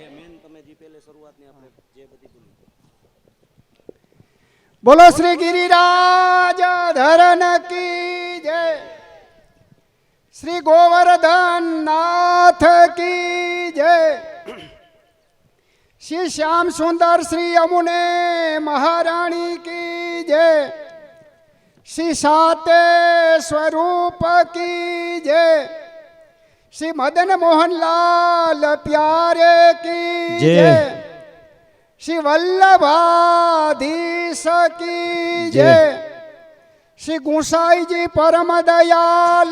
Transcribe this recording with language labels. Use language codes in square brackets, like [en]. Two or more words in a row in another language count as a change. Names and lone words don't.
[hi] बोलो श्री गिरिराज धरन की जय श्री गोवर्धन नाथ की जय श्री श्याम सुंदर श्री यमुने महारानी की जय श्री साते स्वरूप की जय श्री मदन मोहन लाल प्यारे की जय श्री वल्लभाधीश की जय श्री गुसाई जी परम दयाल